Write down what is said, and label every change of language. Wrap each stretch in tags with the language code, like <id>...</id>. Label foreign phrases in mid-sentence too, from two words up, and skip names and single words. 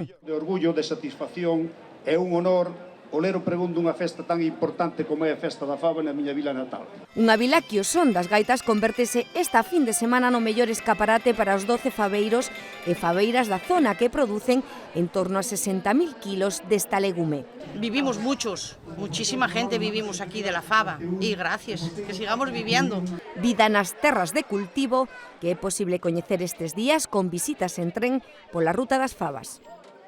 <gl>De orgullo, de satisfacción, é un honor o ler o pregón dunha festa tan importante como é a festa da fava na miña vila natal. Unha vila que o son das gaitas convértese esta fin de semana no mellor escaparate para os 12 faveiros e faveiras da zona que producen en torno a 60.000 kilos desta legume.</gl> <es>Vivimos muchísima gente vivimos aquí de la fava, y gracias, que sigamos viviendo.</es> <gl>Vida nas terras de cultivo que é posible coñecer estes días con visitas en tren pola Ruta das Favas.</gl>